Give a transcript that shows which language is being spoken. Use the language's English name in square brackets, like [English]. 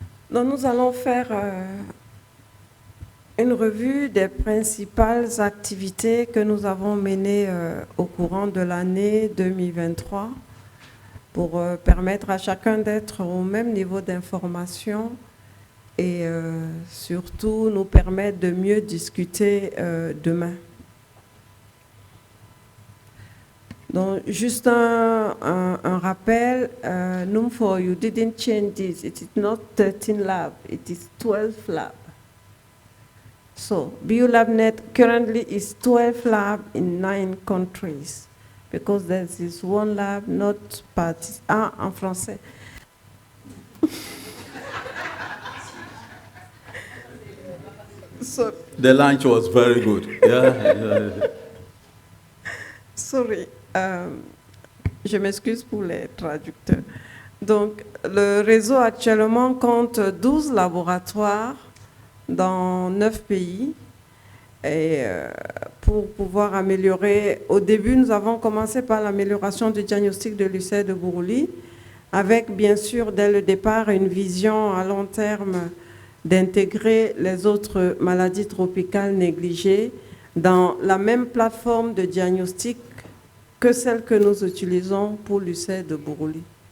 [French] Donc, nous allons faire une revue des principales activités que nous avons menées au courant de l'année 2023 pour permettre à chacun d'être au même niveau d'information et surtout nous permettre de mieux discuter demain. Donc, juste un rappel, Numfo, [English] you didn't change this. It is not 13 lab, it is 12 lab. So, BU-LABNET currently is 12 lab in 9 countries because there is one lab not part. [French] Ah, en français. [English] So, the lunch was very good. Yeah. Sorry. [French] Je m'excuse pour les traducteurs. Donc, le réseau actuellement compte 12 laboratoires dans 9 pays. Et pour pouvoir améliorer, au début, nous avons commencé par l'amélioration du diagnostic de l'ulcère de Buruli, avec bien sûr, dès le départ, une vision à long terme d'intégrer les autres maladies tropicales négligées dans la même plateforme de diagnostic que celle que nous utilisons pour l'ulcère de Buruli.